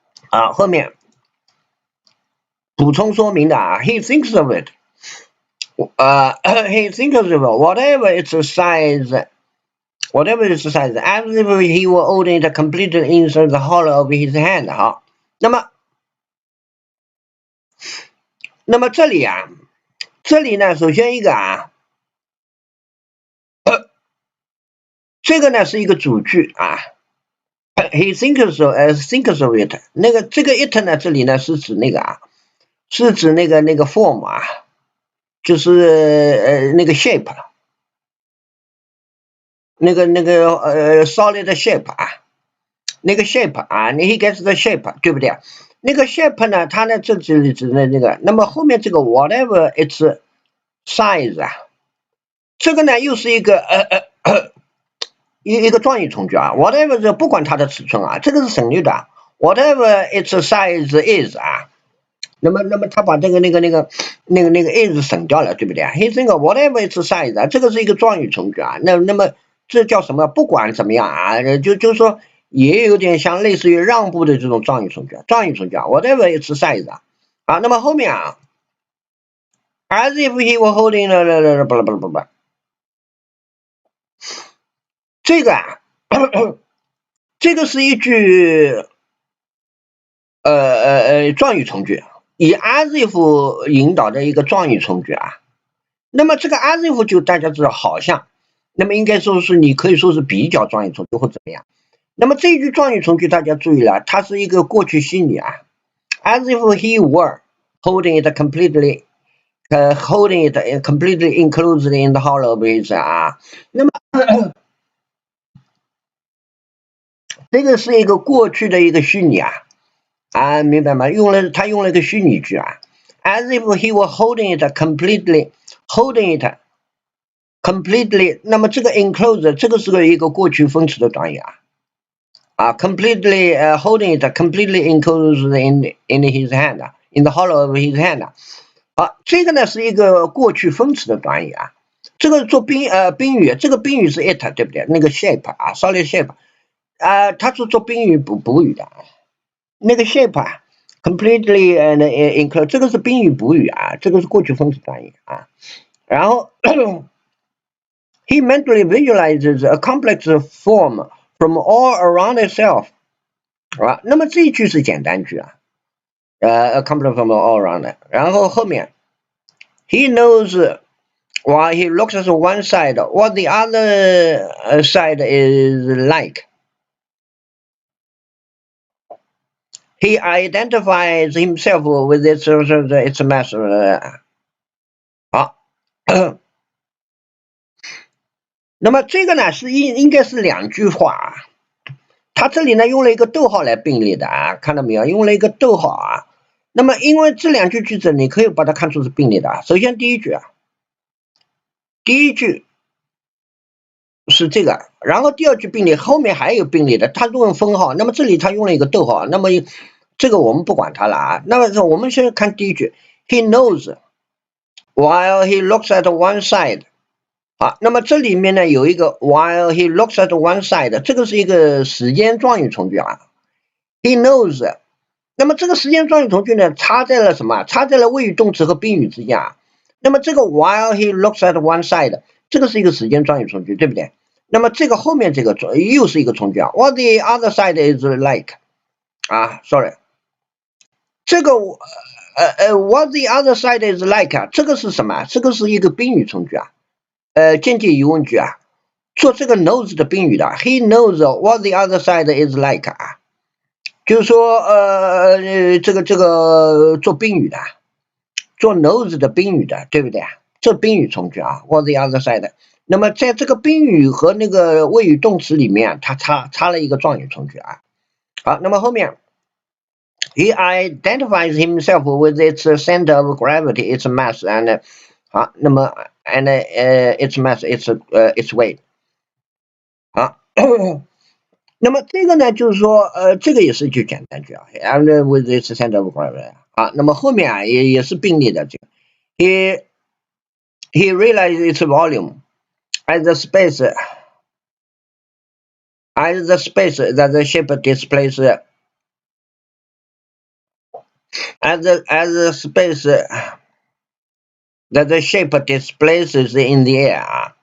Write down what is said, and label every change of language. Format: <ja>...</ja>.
<zh>啊，后面补充说明的啊</zh> <en>he thinks of it he thinks of it whatever its size, as if he were holding it completely inside the hollow of his hand。</en> <zh>好，那么这里呢，首先一个啊，这个呢是一个主句啊 ，</zh> <en>he thinks of it。</en> <zh>那个这个 it 呢，这里呢是指那个啊，是指那个 form 啊，就是那个 shape。</zh> <en>solid shape</en> <zh>啊，那个 shape 啊，你</zh> <en>he gets the shape</en> <zh>对不对？那个 shape 呢，它呢这指的那个，那么后面这个</zh> <en>whatever its size</en> <zh>啊，这个呢又是一个一个状语从句啊 ，whatever 这不管它的尺寸啊，这个是省略的 ，</zh> <en>whatever its size is</en> <zh>啊。那么他把这个is 省掉了，对不对啊？这个</zh> <en>whatever its size</en> <zh>啊，这个是一个状语从句啊。那么这叫什么？不管怎么样啊，就是说也有点像类似于让步的这种状语从句啊。状语从句啊 ，</zh> <en>whatever its size</en> <zh>啊。啊，那么后面啊 ，</zh> <en>as if he were holding</en> <zh>不，这个啊，这个是一句状语从句，以 as if 引导的一个状语从句啊。那么这个 as if 就大家知道好像，那么应该说是你可以说是比较状语从句或怎么样。那么这一句状语从句大家注意了，它是一个过去虚拟啊</zh> <en>，as if he were holding it completely， holding it completely enclosed in the hollow of his 啊。</en> <zh>那么这个是一个过去的一个虚拟啊，啊，明白吗？他用了一个虚拟句啊</zh> <en>，as if he were holding it completely，holding it completely， 那么这个 enclosed</en> <zh>这个是一个过去分词的短语啊，</zh> <en>completely holding it completely enclosed in his hand， in the hollow of his hand。</en> <zh>好，这个呢是一个过去分词的短语啊，这个做宾语，这个宾语是 it 对不对？那个 shape 啊 ，</zh> <en>solid shape</en> <zh>啊，它是做宾语补语的，那个 shape 啊 ，</zh> <en>completely and enclosed</en> <zh>这个是宾语补语啊，这个是过去分词短语啊，然后。</zh> <en>He mentally visualizes a complex form from all around itself，</en> <zh>啊，那么这一句是简单句啊，</zh> <en>a complex form all around，</en> <zh>然后后面</zh> <en>he knows while he looks at one side what the other side is like. He identifies himself with its master， 好。</en> <zh>那么这个呢是应该是两句话啊，他这里呢用了一个逗号来并列的啊，看到没有？用了一个逗号啊。那么因为这两句句子你可以把它看出是并列的啊。首先第一句啊，第一句是这个，然后第二句并列，后面还有并列的，它用分号。那么这里他用了一个逗号，那么这个我们不管它了啊。那么我们先看第一句</zh> <en>，He knows while he looks at one side。</en> <zh>好，那么这里面呢有一个</zh> <en>while he looks at one side，</en> <zh>这个是一个时间状语从句啊。</zh> <en>He knows，</en> <zh>那么这个时间状语从句呢，插在了什么？插在了谓语动词和宾语之间啊。那么这个</zh> <en>while he looks at one side，</en> <zh>这个是一个时间状语从句，对不对？那么这个后面这个又是一个从句啊。</zh> <en>What the other side is like？ 啊 ，sorry， 这个what the other side is like 啊，</en> <zh>这个是什么？这个是一个宾语从句啊。间接疑问句啊，做这个 knows 的宾语的 ，</zh> <en>he knows what the other side is like</en> <zh>啊，就是说这个做宾语的，做 knows 的宾语的，对不对？这宾语从句啊 ，</zh> <en>what the other side。</en> <zh>那么在这个宾语和那个谓语动词里面，它插了一个状语从句啊。</zh> <en>好，那么后面 he identifies himself with its center of gravity, its mass and 好，那么 and its mass, its weight。</en> <zh>好，那么这个呢，就是说这个也是一句简单句啊 ，</zh> <en>and with its center of gravity。</en> <zh>好，那么后面啊也是并列的这个</zh> <en>he realized its volume as the space that the ship displays as the space that the shape displaces in the air 啊。</en>